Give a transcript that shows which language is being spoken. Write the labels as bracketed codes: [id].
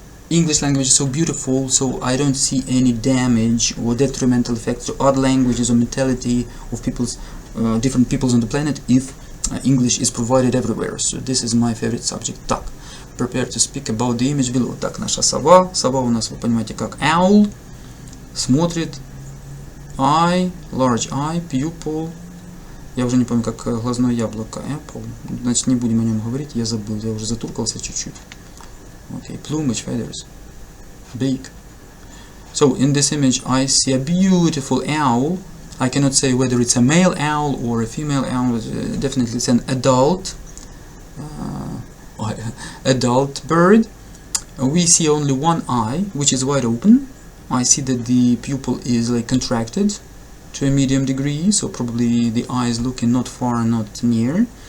[en] English language is so beautiful, so I don't see any damage or detrimental effects to other languages or mentality of people's different peoples on the planet if English is provided everywhere. So this is my favorite subject. Так, prepare to speak about the image below. [ru] Так, наша сова. Сова у нас, вы понимаете, как owl. Смотрит. [en] Eye, large eye, pupil. [ru] Я уже не помню, как глазное яблоко. [en] Apple. [ru] Значит, не будем о нем говорить. Я забыл. Я уже затуркался чуть-чуть. [en] Okay, plumage, feathers, beak. So in this image I see a beautiful owl. I cannot say whether it's a male owl or a female owl. Definitely it's an adult bird. We see only one eye, which is wide open. I see that the pupil is like contracted to a medium degree, so probably the eye is looking not far and not near.